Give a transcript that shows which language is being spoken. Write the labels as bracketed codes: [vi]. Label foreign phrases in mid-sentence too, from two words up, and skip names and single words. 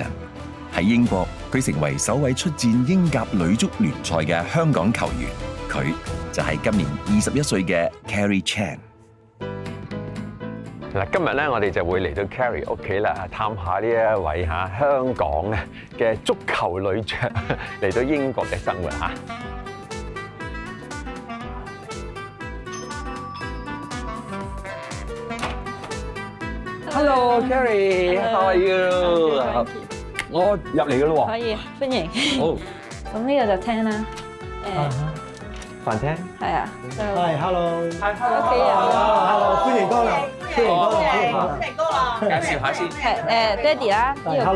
[yue] 喺英國，佢成為首位出戰英甲女足聯賽嘅香港球員，佢就係今年21歲嘅 Carrie Chan。嗱，今日咧我哋就會嚟到 Carrie 屋企啦，探下呢一位香港嘅足球女將嚟到英國嘅生活嚇。 [en] Hello Carrie, how are you？ [yue] 我入嚟嘅咯喎。可以，歡迎。好。咁呢個就廳啦。飯廳。係啊。係，hello。屋企人。 hello，歡迎光臨。歡迎光臨。介紹下先。係爹哋啦，呢個。 hello，